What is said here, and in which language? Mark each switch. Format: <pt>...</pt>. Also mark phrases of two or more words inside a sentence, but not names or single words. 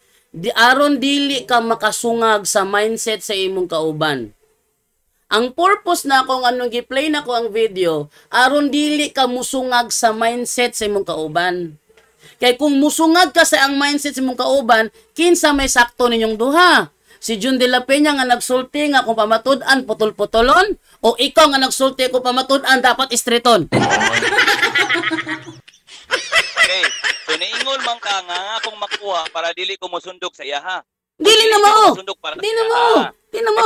<ceb>Aron dili ka makasungag sa mindset sa imong kauban. Ang purpose na kung anong gi-play na ko ang video, aron dili ka musungag sa mindset sa imong kauban. Kay kung musungag ka sa ang mindset sa imong kauban, kinsa may sakto ninyong duha? Si Jun de la Peña nga nagsulti nga kung pamatud-an putol-putolon o ikaw nga nagsulti kung pamatud-an dapat istreton? Okay, so niingon man ka nga akong makuha para dili ko mosundok sa iya ha. Dili na mo. Di na mo.</ceb>